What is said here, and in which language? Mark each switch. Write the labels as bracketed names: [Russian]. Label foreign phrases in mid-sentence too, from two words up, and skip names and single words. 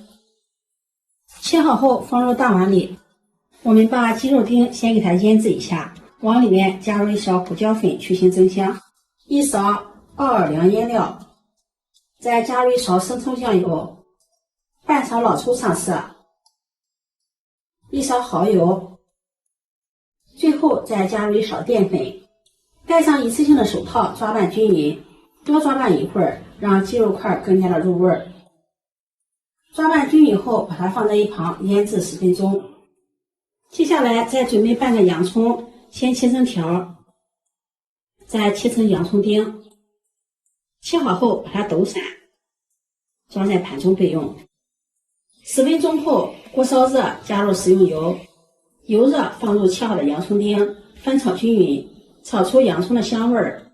[Chinese] 切好後放入大碗裡，我們把雞肉丁先給它醃制一下，往裡面加入1勺胡椒粉去腥增香，1勺奧爾良醃料，再加入1勺生抽醬油，半勺老抽上色，1勺蠔油，最後再加入1勺澱粉，戴上一次性的手套抓拌均匀，多抓拌一會兒，讓雞肉塊更加的入味兒。抓拌均匀後，把它放在一旁醃制10分鐘。接下來再準備半個洋蔥，先切成條，再切成洋蔥丁。切好後把它抖散，装在盤中備用。10分鐘後，鍋燒熱，加入食用油，油熱放入切好的洋蔥丁，翻炒均匀，炒出洋蔥的香味兒。